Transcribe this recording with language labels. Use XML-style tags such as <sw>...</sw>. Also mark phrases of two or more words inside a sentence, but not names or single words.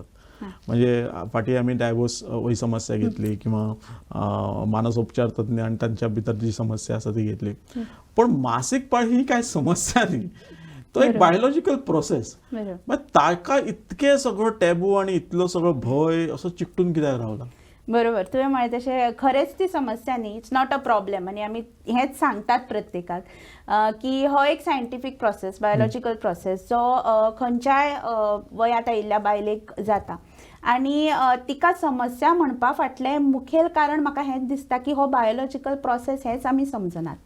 <mr>म्हणजे पाठी आम्ही डायव्होर्स वही समस्या घेतली किंवा मानसोपचार तज्ञ आणि त्यांच्या भीतर जी समस्या असते ती घेतली. पण मासिक पाळी ही काय समस्या नाही, तो एक</mr> <en>biological process.</en> <kok>मग ताका इतके सगळं टॅबू आणि इतलं सगळं भय असं चिकटून कित्याक रावला? बरोबर, तुवें म्हळें तशें खरेंच ती समस्या न्ही,</kok> <en>it's not a problem.</en> <kok>आनी आमी हेंच सांगतात प्रत्येकाक की हो एक</kok> <en>scientific process, biological process</en> <kok>जो खंयच्याय वयांत आयिल्ल्या बायलेक जाता. आनी तिका समस्या म्हणपा फाटलें मुखेल कारण म्हाका हेंच दिसता की हो</kok> <en>biological process</en> <kok>हेच आमी समजनात.</kok>